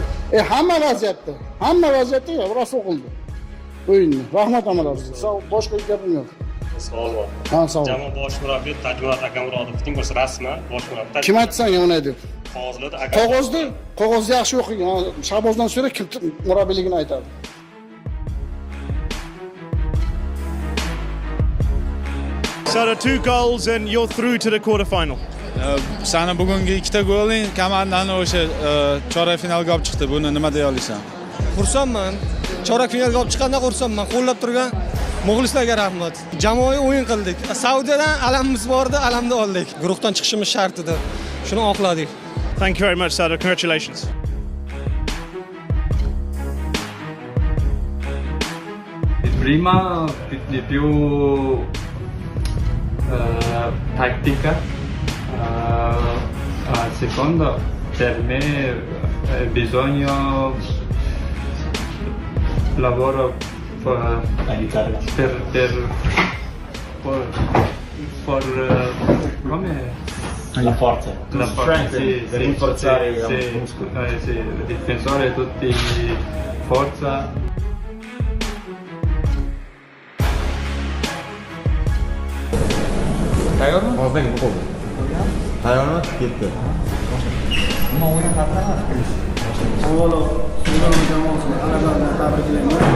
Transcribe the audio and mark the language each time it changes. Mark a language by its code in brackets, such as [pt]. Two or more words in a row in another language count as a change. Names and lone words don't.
[uz] Hamma vaziyatda rosa o'qildi. O'yinni. Rahmat amalar sizga. Boshqa gapim yo'q. Savol bor. Ha, savol. Jamoa bosh murabbiyi Tajmurat Akamurodovning o'zi rasman bosh murabbiy. Kim aytsa yomon deb. Qog'ozda Qog'ozni yaxshi o'qigan. Shabozdan so'ra kim murabbiyligini aytadi. [en] So the 2 goals and you're through to the quarter final. [uz] Sana bugungi 2 goling komandan o'sha chorak finalga olib chiqdi. Buni nima deya olasan? Xursandman. Chorak finalga olib chiqqandan xursandman. Qo'llab turgan muxlislarga rahmat. Jamoaviy o'yin qildik. Saudiyadan alamimiz bordi, alamni oldik. Guruhdan chiqishimiz shart edi. Shuni oqladik. [en] Thank you very much, Sada. Congratulations. [it] Prima di più tattica, secondo per me bisogna lavoro come La forza. la forza, sì, per rinforzare il sì, muscolo. sì, il difensore tutti forza. [uz] Hayvonot ketdi. Avvalo Sudon jamoasini g'alabadan tabriklayman.